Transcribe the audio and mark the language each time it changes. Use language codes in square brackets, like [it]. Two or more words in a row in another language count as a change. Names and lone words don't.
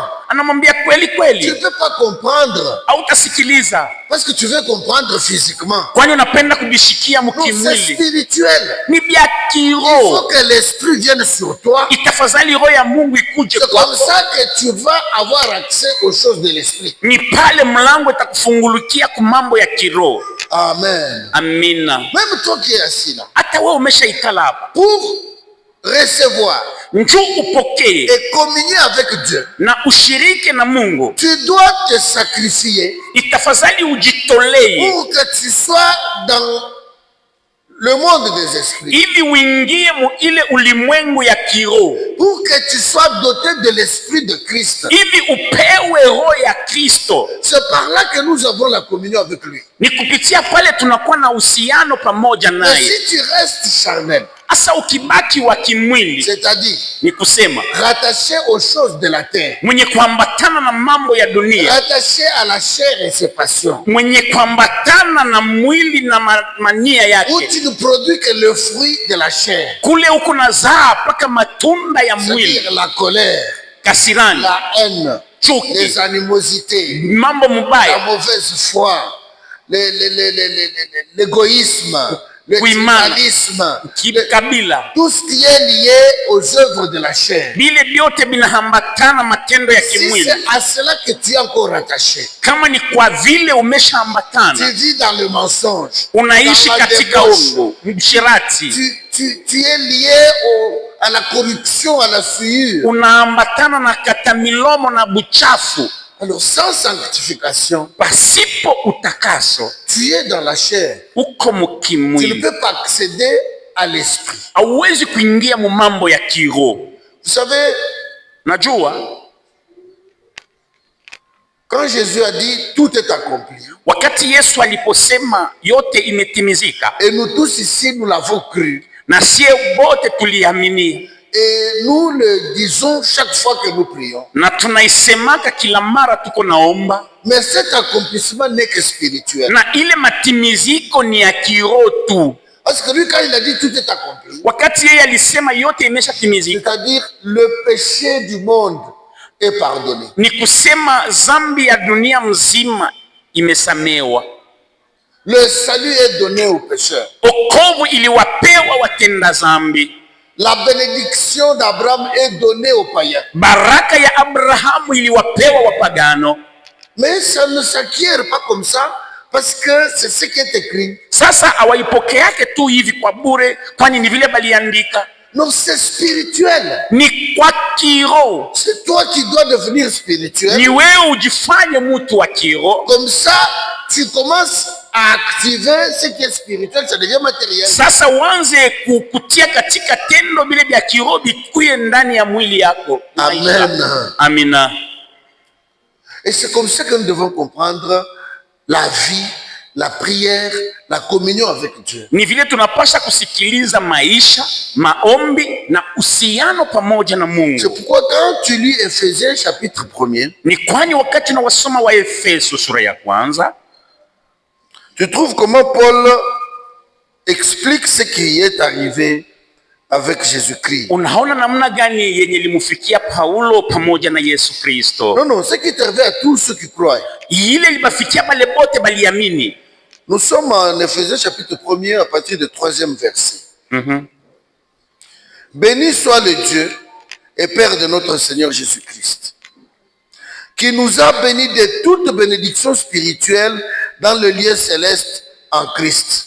[sw] Anamwambia kweli [fr] tu ne [sw] kweli, [fr] peux pas comprendre [sw] hautasikiliza [fr] parce que tu veux comprendre physiquement. [sw] kwani unapenda kubishikia [fr] Non, c'est [sw] mukimwili. [fr] spirituel. [sw] Ni bya [fr] Il faut [sw] kiroho. [fr] que l'esprit vienne sur toi. [sw] Itafadhali roho ya Mungu ikuje [fr] C'est comme [sw] kwako. [fr] ça que tu vas avoir accès aux choses de l'esprit. [sw] Ni pale mlango itakufungulukia ku mambo ya kiroho. [fr] Amen. [sw] Amina. [fr] Même toi qui es assis là, [sw] Hata wewe umeshaikala hapa, [fr] pour recevoir [sw] njoo upokee [fr] et communier avec Dieu, [sw] na ushirike na Mungu, [fr] tu dois te sacrifier [sw] itafadhali ujitolee [fr] pour que tu sois dans le monde des esprits, [sw] ili uingie mu ile ulimwengu ya kiroho, [fr] pour que tu sois doté de l'esprit de Christ. [sw] ili upewe roho ya Kristo. [fr] C'est par là que nous avons la communion avec lui. [sw] Ni kupitia pale tunakuwa na uhusiano pamoja [fr] Mais [sw] naye. [fr] si tu restes charnel, [sw] Asa ukibaki wa kimwili, [fr] c'est-à-dire [sw] ni kusema [fr] rattaché aux choses de la terre, [sw] mwenye kuambatana na mambo ya dunia, [fr] rattaché à la chair et ses passions, [sw] mwenye kuambatana na mwili na mania [fr] où [sw] yake, [fr] tu ne produis que le fruit de la chair, [sw] kule huko nazaa mpaka matunda ya mwili, [fr] c'est-à-dire la colère, [sw] kasirani, [fr] la haine, [sw] chuki, [fr] les animosités, [sw] mambo [fr] la [sw] mubaya, [fr] mauvaise foi, l'égoïsme, le tribalisme, [sw] kikabila, [fr] tout ce qui est lié aux œuvres de la chair. [sw] vile vyote vinaambatana matendo ya [fr] Si [sw] kimwili. [fr] c'est à cela que tu es encore attaché, [sw] Kama ni kwa vile [fr] tu [sw] umeshaambatana, [fr] vis dans le mensonge, [sw] unaishi [fr] dans la [sw] katika [fr] débauche, [sw] ongo, mshirati, [fr] tu es lié à la corruption, à la souillure. [sw] unaambatana na katamilomo na buchafu. [fr] Alors sans sanctification, [sw] Pasipo utakaso, [fr] tu es dans la chair. [sw] uko [fr] Tu ne [sw] mukimwili, [fr] peux pas accéder à l'esprit. [sw] hauwezi kuingia mu mambo ya kiroho. [fr] Vous savez, [sw] Najua [fr] quand Jésus a dit tout est accompli, [sw] wakati Yesu aliposema yote imetimizika, [fr] et nous tous ici nous l'avons cru, [sw] na sie bote tuliamini, [fr] et nous le disons chaque fois que nous prions, [sw] na tunaisemaka kila mara tuko naomba, [fr] mais cet accomplissement n'est que spirituel. [sw] na ile matimiziko ni ya kiroho tu. [fr] Parce que lui, quand il a dit tout est accompli, [sw] Wakati yeye alisema yote imeshatimizika, [fr] c'est-à-dire le péché du monde est pardonné. [sw] ni kusema zambi ya dunia mzima imesamewa. [fr] Le salut est donné aux pécheurs. [sw] Okovu iliwapewa watenda zambi. [fr] La bénédiction d'Abraham est donnée aux païens. [sw] Baraka ya Abrahamu iliwapewa wapagano. [fr] Mais ça ne s'acquiert pas comme ça, parce que c'est ce qui est écrit. [sw] Sasa hawaipokeake tu hivi kwa bure, kwani ni vile baliandika. [fr] Non, c'est spirituel. [sw] Ni kwa kiroho. [fr] C'est toi qui dois devenir spirituel. [sw] Ni wewe ujifanye mtu wa kiroho. [fr] Comme ça, tu commences à activer ce qui est spirituel, ça devient matériel. [sw] Sasa uanze kukutia katika tendo vile vya kiroho vikuye ndani ya mwili yako. [fr] Amen. [sw] Amina. [fr] Et c'est comme ça que nous devons comprendre la vie, la prière, la communion avec Dieu. [sw] Ni vile tunapasha kusikiliza maisha, maombi na uhusiano pamoja na Mungu. [fr] C'est pourquoi quand tu lis Ephésiens chapitre 1er, [sw] Ni kwani wakati na wasoma wa Efeso sura ya kwanza, [fr] tu trouves comment Paul explique ce qui est arrivé avec Jésus-Christ. [sw] unaona namna gani yenye limufikia Paulo pamoja na Yesu Kristo. [fr] Non, non, ce qui est arrivé à tous ceux qui croient. [sw] Ile libafikia bale bote baliamini. [fr] Nous sommes en Ephésiens chapitre 1er à partir du 3e verset. Béni soit le Dieu et Père de notre Seigneur Jésus-Christ, qui nous a bénis de toute bénédiction spirituelle dans le lieu céleste en Christ.